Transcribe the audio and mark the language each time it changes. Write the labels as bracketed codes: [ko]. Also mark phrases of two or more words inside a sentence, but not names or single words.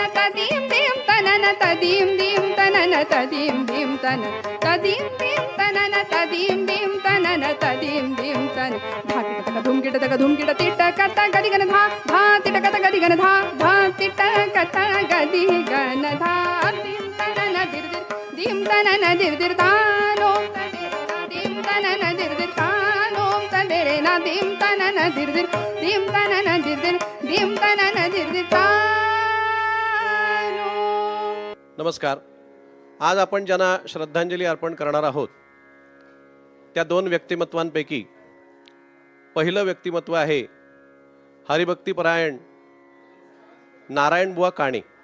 [mr] तदीम दीम तनन तदीम दीम तनन तदीम दीम तन, तदीम दीम तनन तदीम दीम तनन तदीम दीम तन. धा तिट तक धूम किट तक धूम किट तिट कत गदी गन धा, धा तिट कत गदी गन धा, धा तिट कत गदी गन धा. दीम तनन दिर दिर दीम तनन दिर दिर तानोम तदेरे ना, दीम तनन दिर दिर तानोम तदेरे ना, दीम तनन दिर दिर, दीम तनन दिर दिर, दीम तनन दिर दिर तानोम. नमस्कार. आज आपण ज्यांना श्रद्धांजली अर्पण करणार आहोत त्या दोन व्यक्तिमत्वांपैकी पहिलं व्यक्तिमत्व आहे हरिभक्तीपरायण नारायणबुवा काणे.